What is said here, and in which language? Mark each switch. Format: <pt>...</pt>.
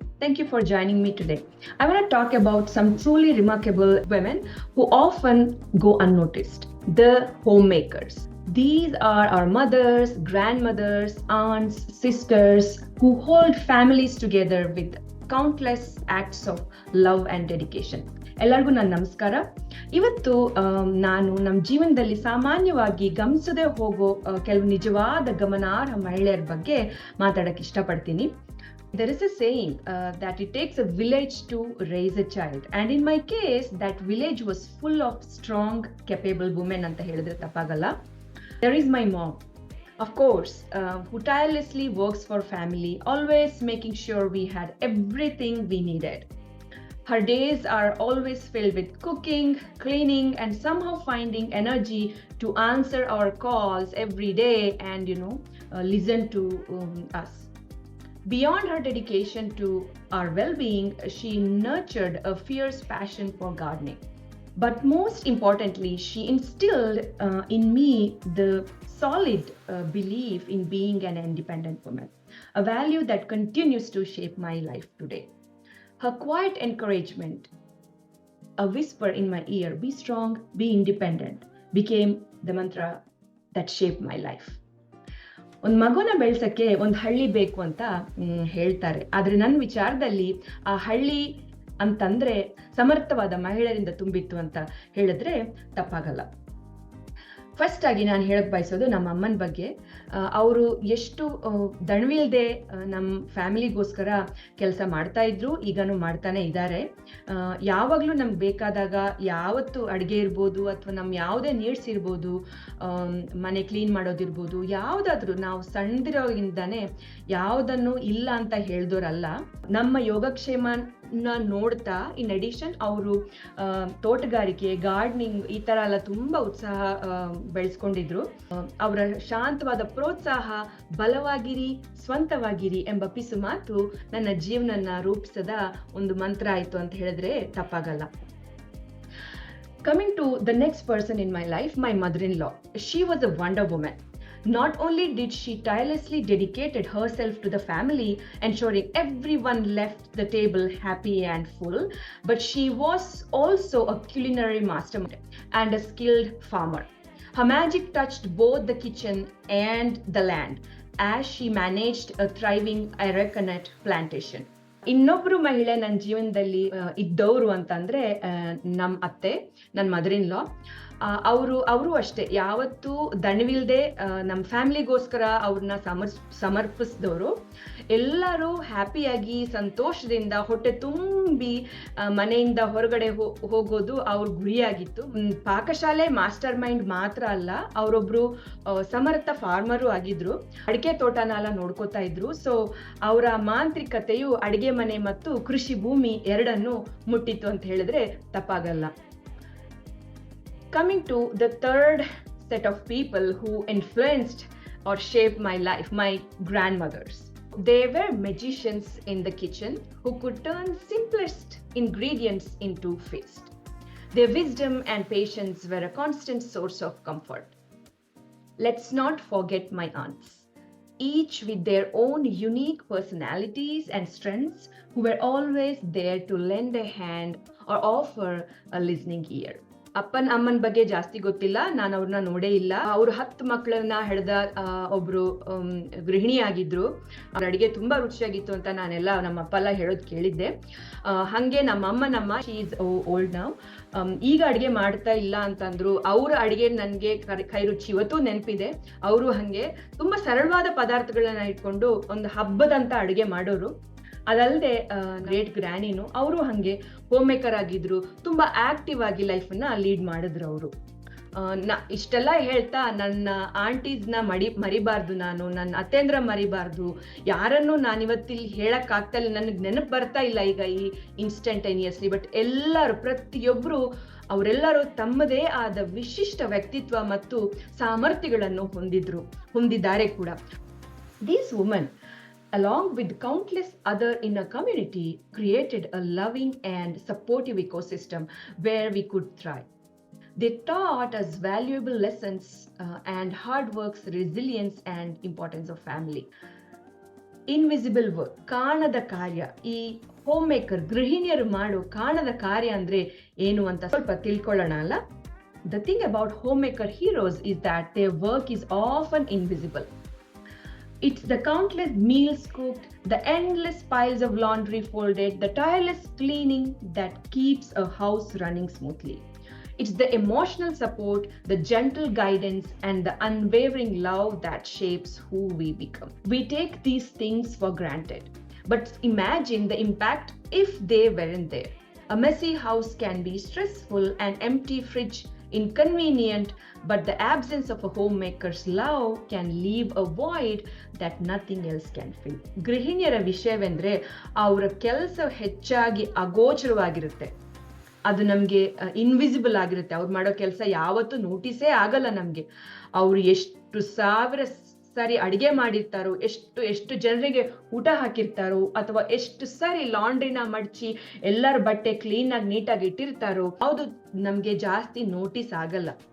<en>Thank you for joining me today. I want to talk about some truly remarkable women who often go unnoticed, the homemakers. These are our mothers, grandmothers, aunts, sisters who hold families together with countless acts of love and dedication.</en> <kn>ಎಲ್ಲರಿಗೂ ನನ್ನ ನಮಸ್ಕಾರ. ಇವತ್ತು ನಾನು ನಮ್ಮ ಜೀವನದಲ್ಲಿ ಸಾಮಾನ್ಯವಾಗಿ ಗಮನಿಸದೆ ಹೋಗೋ ಕೆಲವು ನಿಜವಾದ ಗಮನಾರ್ಹ ಮಹಿಳೆಯರ ಬಗ್ಗೆ ಮಾತಾಡಕ್ಕೆ ಇಷ್ಟಪಡ್ತೀನಿ.</kn> <en>There is a saying that it takes a village to raise a child, and in my case that village was full of strong, capable women</en> <kn>ಅಂತ ಹೇಳಿದ್ರೆ ತಪ್ಪಾಗಲ್ಲ.</kn> <en>There is my mom, of course, who tirelessly works for family, always making sure we had everything we needed. Her days are always filled with cooking, cleaning, and somehow finding energy to answer our calls every day and listen to us. Beyond her dedication to our well-being, she nurtured a fierce passion for gardening. But most importantly, she instilled in me the solid belief in being an independent woman, a value that continues to shape my life today. Her quiet encouragement, a whisper in my ear, be strong, be independent, became the mantra that shaped my life.</en> <kn>ಒಂದು ಮಗುನ ಬೆಳೆಸಕ್ಕೆ ಒಂದು ಹಳ್ಳಿ ಬೇಕು ಅಂತ ಹೇಳ್ತಾರೆ. ಆದ್ರೆ ನನ್ನ ವಿಚಾರದಲ್ಲಿ ಆ ಹಳ್ಳಿ ಅಂತಂದ್ರೆ ಸಮರ್ಥವಾದ ಮಹಿಳೆಯರಿಂದ ತುಂಬಿತ್ತು ಅಂತ ಹೇಳಿದ್ರೆ ತಪ್ಪಾಗಲ್ಲ. ಫಸ್ಟ್ ಆಗಿ ನಾನು ಹೇಳಕ್ ಬಯಸೋದು ನಮ್ಮ ಅಮ್ಮನ ಬಗ್ಗೆ. ಅವರು ಎಷ್ಟು ದಣವಿಲ್ದೆ ನಮ್ಮ ಫ್ಯಾಮಿಲಿಗೋಸ್ಕರ ಕೆಲಸ ಮಾಡ್ತಾ ಇದ್ರು, ಈಗನೂ ಮಾಡ್ತಾನೆ ಇದ್ದಾರೆ. ಯಾವಾಗಲೂ ನಮ್ಗೆ ಬೇಕಾದಾಗ ಯಾವತ್ತು ಅಡುಗೆ ಇರ್ಬೋದು ಅಥವಾ ನಮ್ಮ ಯಾವುದೇ ನೀಡ್ಸ್ ಇರ್ಬೋದು, ಮನೆ ಕ್ಲೀನ್ ಮಾಡೋದಿರ್ಬೋದು, ಯಾವುದಾದ್ರೂ ನಾವು ಸಣ್ಣದಿರೋಗಿಂದಾನೆ ಯಾವುದನ್ನು ಇಲ್ಲ ಅಂತ ಹೇಳ್ದೋರಲ್ಲ. ನಮ್ಮ ಯೋಗಕ್ಷೇಮ ನೋಡ್ತಾ</kn> <en>in addition</en> <kn>ಅವರು ತೋಟಗಾರಿಕೆ, ಗಾರ್ಡನಿಂಗ್ ಈ ತರ ಎಲ್ಲ ತುಂಬಾ ಉತ್ಸಾಹ ಬೆಳೆಸ್ಕೊಂಡಿದ್ರು. ಅವರ ಶಾಂತವಾದ ಪ್ರೋತ್ಸಾಹ, ಬಲವಾಗಿರಿ, ಸ್ವಂತವಾಗಿರಿ ಎಂಬ ಪಿಸು ಮಾತು ನನ್ನ ಜೀವನನ ರೂಪಿಸದ ಒಂದು ಮಂತ್ರ ಆಯ್ತು ಅಂತ ಹೇಳಿದ್ರೆ ತಪ್ಪಾಗಲ್ಲ.</kn> <en>Coming to the next person in my life, my mother-in-law. She was a wonder woman. Not only did she tirelessly dedicated herself to the family, ensuring everyone left the table happy and full, but she was also a culinary mastermind and a skilled farmer. Her magic touched both the kitchen and the land as she managed a thriving arecanut plantation.</en> <kn>ಇನ್ನೊಬ್ರು ಮಹಿಳೆ ನನ್ನ ಜೀವನದಲ್ಲಿ ಇದ್ದವರು ಅಂತಂದ್ರೆ ನಮ್ಮ ಅತ್ತೆ, ನನ್ನ ಮದರ್-ಇನ್-ಲಾ. ಅವರು ಅಷ್ಟೇ ಯಾವತ್ತೂ ದಣಿವಿಲ್ದೆ ನಮ್ಮ ಫ್ಯಾಮಿಲಿಗೋಸ್ಕರ ಅವ್ರನ್ನ ಸಮರ್ಪಿಸಿದವರು. ಎಲ್ಲರೂ ಹ್ಯಾಪಿಯಾಗಿ ಸಂತೋಷದಿಂದ ಹೊಟ್ಟೆ ತುಂಬಿ ಮನೆಯಿಂದ ಹೊರಗಡೆ ಹೋಗೋದು ಅವ್ರ ಗುರಿಯಾಗಿತ್ತು. ಪಾಕಶಾಲೆ ಮಾಸ್ಟರ್ ಮೈಂಡ್ ಮಾತ್ರ ಅಲ್ಲ, ಅವರೊಬ್ರು ಸಮರ್ಥ ಫಾರ್ಮರು ಆಗಿದ್ರು. ಅಡಿಕೆ ತೋಟನೆಲ್ಲ ನೋಡ್ಕೋತಾ ಇದ್ರು. ಸೊ ಅವರ ಮಾಂತ್ರಿಕತೆಯು ಅಡಿಗೆ ಮನೆ ಮತ್ತು ಕೃಷಿ ಭೂಮಿ ಎರಡನ್ನು ಮುಟ್ಟಿತ್ತು ಅಂತ ಹೇಳಿದ್ರೆ ತಪ್ಪಾಗಲ್ಲ.</kn> <en>Coming to the third set of people who influenced or shaped my life, my grandmothers. They were magicians in the kitchen who could turn simplest ingredients into feast. Their wisdom and patience were a constant source of comfort. Let's not forget my aunts, each with their own unique personalities and strengths, who were always there to lend a hand or offer a listening ear.</en> <kn>ಅಪ್ಪನ ಅಮ್ಮನ ಬಗ್ಗೆ ಜಾಸ್ತಿ ಗೊತ್ತಿಲ್ಲ, ನಾನು ಅವ್ರನ್ನ ನೋಡೇ ಇಲ್ಲ. ಅವ್ರು 10 ಮಕ್ಕಳನ್ನ ಹೆಡ್ದ ಒಬ್ರು ಗೃಹಿಣಿ ಆಗಿದ್ರು. ಅವ್ರ ಅಡಿಗೆ ತುಂಬಾ ರುಚಿಯಾಗಿತ್ತು ಅಂತ ನಾನೆಲ್ಲ ನಮ್ಮ ಅಪ್ಪ ಎಲ್ಲ ಹೇಳೋದು ಕೇಳಿದ್ದೆ. ಹಂಗೆ ನಮ್ಮ</kn> <en>She is old now.</en> <kn>ಈಗ ಅಡಿಗೆ ಮಾಡ್ತಾ ಇಲ್ಲ ಅಂತಂದ್ರು. ಅವ್ರ ಅಡಿಗೆ ನನ್ಗೆ ಕೈ ರುಚಿ ಇವತ್ತು ನೆನಪಿದೆ. ಅವರು ಹಂಗೆ ತುಂಬಾ ಸರಳವಾದ ಪದಾರ್ಥಗಳನ್ನ ಇಟ್ಕೊಂಡು ಒಂದು ಹಬ್ಬದಂತ ಅಡಿಗೆ ಮಾಡೋರು. ಅದಲ್ಲದೆ ಗ್ರೇಟ್ ಗ್ರ್ಯಾನಿನು ಅವರು ಹಂಗೆ ಹೋಮ್ ಮೇಕರ್ ಆಗಿದ್ರು. ತುಂಬಾ ಆಕ್ಟಿವ್ ಆಗಿ ಲೈಫನ್ನ ಲೀಡ್ ಮಾಡಿದ್ರು ಅವರು. ಇಷ್ಟೆಲ್ಲ ಹೇಳ್ತಾ ನನ್ನ ಆಂಟೀಸ್ನ ಮರಿಬಾರ್ದು, ನಾನು ನನ್ನ ಅತ್ತೇಂದ್ರ ಮರಿಬಾರ್ದು. ಯಾರನ್ನು ನಾನಿವತ್ತಿಲ್ಲಿ ಹೇಳಕ್ ಆಗ್ತಾ ಇಲ್ಲ, ನನಗೆ ನೆನಪು ಬರ್ತಾ ಇಲ್ಲ ಈಗ ಈ ಇನ್ಸ್ಟಂಟೇನಿಯಸ್ಲಿ. ಬಟ್ ಎಲ್ಲರೂ, ಪ್ರತಿಯೊಬ್ರು, ಅವರೆಲ್ಲರೂ ತಮ್ಮದೇ ಆದ ವಿಶಿಷ್ಟ ವ್ಯಕ್ತಿತ್ವ ಮತ್ತು ಸಾಮರ್ಥ್ಯಗಳನ್ನು ಹೊಂದಿದ್ದಾರೆ ಕೂಡ.</kn> <en>These women, along with countless other in a community, created a loving and supportive ecosystem where we could thrive. They taught us valuable lessons and hard work's resilience and importance of family. Invisible work,</en> <kn>ಕಾಣದ ಕಾರ್ಯ. ಈ home maker ಗೃಹಿಣಿಯರು ಮಾಡೋ ಕಾಣದ ಕಾರ್ಯ ಅಂದ್ರೆ ಏನು ಅಂತ ಸ್ವಲ್ಪ ತಿಳ್ಕೊಳ್ಳೋಣ ಅಲ್ಲ.</kn> <en>The thing about homemaker heroes is that their work is often invisible. It's the countless meals cooked, the endless piles of laundry folded, the tireless cleaning that keeps a house running smoothly. It's the emotional support, the gentle guidance, and the unwavering love that shapes who we become. We take these things for granted, but imagine the impact if they weren't there. A messy house can be stressful, an empty fridge inconvenient, but the absence of a homemaker's love can leave a void that nothing else can fill.</en> <kn>ಗೃಹಿಣಿಯರ ವಿಷಯವೆಂದ್ರೆ ಅವರ ಕೆಲಸ ಹೆಚ್ಚಾಗಿ ಅಗೋಚರವಾಗಿರುತ್ತೆ. ಅದು ನಮಗೆ invisible ಆಗಿರುತ್ತೆ. ಅವ್ರು ಮಾಡೋ ಕೆಲಸ ಯಾವತ್ತೂ ನೋಟಿಸೇ ಆಗಲ್ಲ ನಮಗೆ. ಅವರು ಎಷ್ಟು ಸಾವಿರ ಸರಿ ಅಡಿಗೆ ಮಾಡಿರ್ತಾರೋ, ಎಷ್ಟು ಜನರಿಗೆ ಊಟ ಹಾಕಿರ್ತಾರೋ, ಅಥವಾ ಎಷ್ಟು ಸರಿ ಲಾಂಡ್ರಿನ ಮಡಚಿ ಎಲ್ಲರ ಬಟ್ಟೆ ಕ್ಲೀನಾಗಿ ನೀಟಾಗಿ ಇಟ್ಟಿರ್ತಾರೋ, ಅದು ನಮಗೆ ಜಾಸ್ತಿ ನೋಟಿಸ್ ಆಗಲ್ಲ.</kn>